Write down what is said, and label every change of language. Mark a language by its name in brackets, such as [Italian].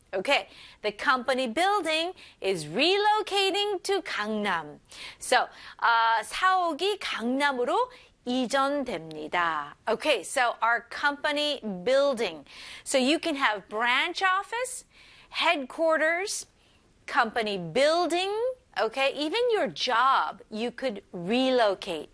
[English] Okay, the company building is relocating to Gangnam. [Korean] So, 사옥이 강남으로 이전됩니다. [English] Okay, so our company building. So you can have branch office, headquarters, company building, okay, even your job, you could relocate.